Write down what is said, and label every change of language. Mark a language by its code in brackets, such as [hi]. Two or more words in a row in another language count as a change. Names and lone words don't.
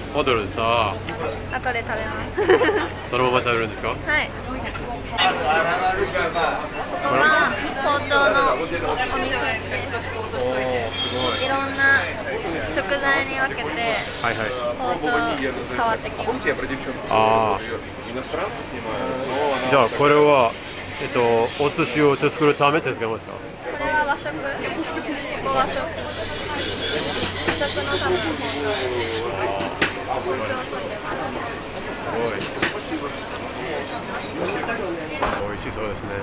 [ja] マグロでさ、後で食べます。そのまま食べるんですか？はい。ここは包丁のお店です。いろんな食材に分けてはいはい。包丁変わってきます。 [ru] Помните, я про девчонку А. говорил? Иностранцы снимают, но она [ja] じゃあこれはお寿司を作るため手付けますか？これは和食。ここ和食。和食のための包丁。包丁を研いでます。すごい。美味しそうですね。